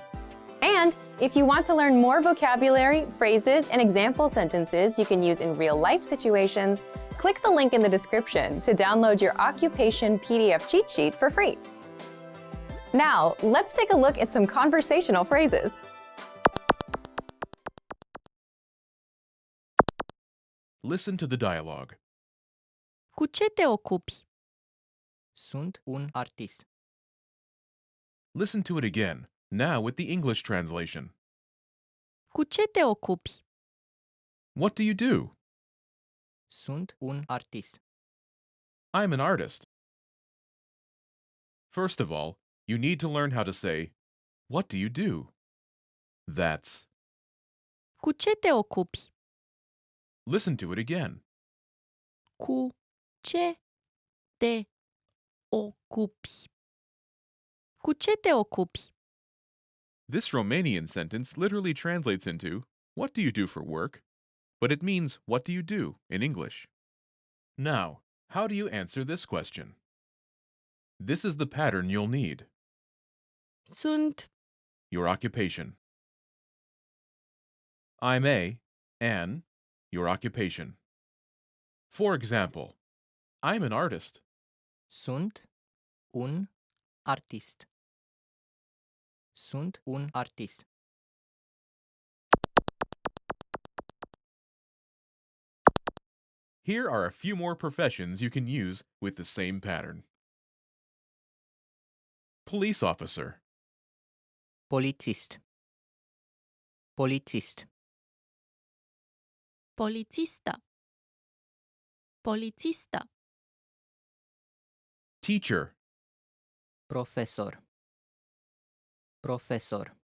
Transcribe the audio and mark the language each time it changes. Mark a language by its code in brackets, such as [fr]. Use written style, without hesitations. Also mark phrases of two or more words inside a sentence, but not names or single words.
[en] And if you want to learn more vocabulary, phrases, and example sentences you can use in real-life situations, click the link in the description to download your occupation PDF cheat sheet for free. Now, let's take a look at some conversational phrases. Listen to the dialogue. [ro] Cu ce te ocupi? Sunt un artist. [en] Listen to it again, now with the English translation. [ro] Cu ce te ocupi? [en] What do you do? [ro] Sunt un artist. [en] I'm an artist. First of all, you need to learn how to say, what do you do? That's. [ro] Cu ce te ocupi? [en] Listen to it again. [ro] Cu ce te ocupi? Cu ce te ocupi? [en] This Romanian sentence literally translates into, what do you do for work? But it means, what do you do in English? Now, how do you answer this question? This is the pattern you'll need. [ro] Sunt. [en] Your occupation. I'm an, your occupation. For example, I'm an artist. [ro] Sunt un artist. Sunt un artist. [en] Here are a few more professions you can use with the same pattern. Police officer. [ro] Polițist. Polițist. Polițistă. Polițistă. [en] Teacher. [ro] Profesor. Profesor.